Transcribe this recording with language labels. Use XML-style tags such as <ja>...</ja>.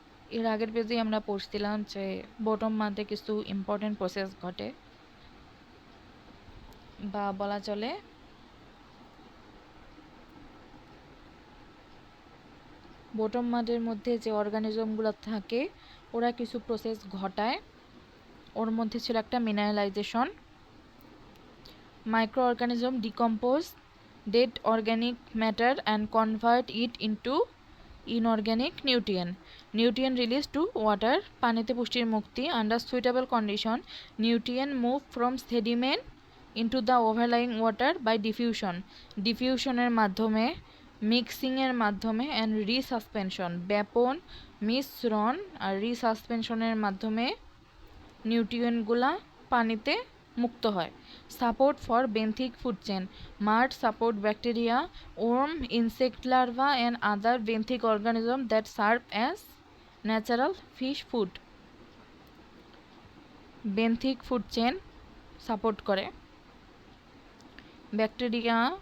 <bn>এর আগের পেজে আমরা পড়ছিলাম যে বটম মাডে কিছু ইম্পর্টেন্ট প্রসেস ঘটে, বা বলা চলে বটম মাডের মধ্যে যে অর্গানিজমগুলো থাকে ওরা কিছু প্রসেস ঘটায়। ওর মধ্যে ছিল একটা মিনারেলাইজেশন।</bn> <en>micro organism decompose dead organic matter and convert it into inorganic nutrient release to water,</en> <bn>পানিতে পুষ্টির মুক্তি।</bn> <en>Under suitable condition nutrient move from sediment into the overlying water by diffusioner</en> <bn>মাধ্যমে, মিক্সিংয়ের মাধ্যমে,</bn> <en>and resuspension</en> <bn>ব্যাপন, মিশ্রণ আর রিসাসপেনশনের মাধ্যমে নিউট্রিয়েন্টগুলা পানিতে মুক্ত হয়।</bn> <en>Support for benthic food chain, mud support bacteria, worm, insect larva and other benthic organism that serve as natural fish food.</en> <bn>Benthic food chain support করে bacteria.</bn>